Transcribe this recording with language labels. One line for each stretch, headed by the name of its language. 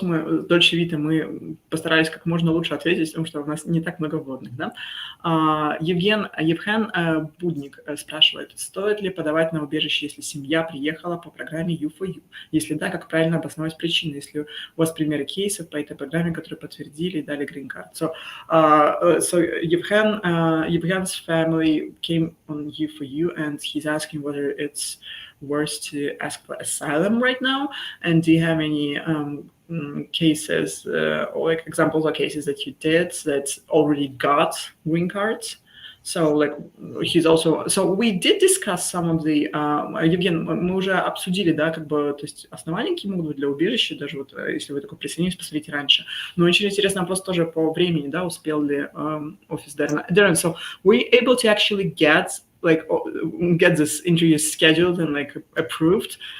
Russian: Мы с Дольче Вита мы постарались как можно лучше ответить, потому что у нас не так много вводных. Да? Евген Будник спрашивает, стоит ли подавать на убежище, если семья приехала по программе U4U? Если да, как правильно обосновать причины? Если у вас примеры кейсов по этой программе, которые подтвердили и дали green card.
English: So Evgen's family came on U4U and he's asking whether it's worse to ask for asylum right now, and do you have any cases or like examples of cases that you did that already got green cards? So like he's also, so we did discuss some of the,
Russian: Евген, мы уже обсудили, да, как бы, то есть основания какие могут быть для убежища, даже вот если вы такой присоединились, посмотрите раньше. Но очень интересный вопрос тоже по времени, да, успел ли офис Дэрона.
English: So were you able to actually get this interview scheduled and like approved?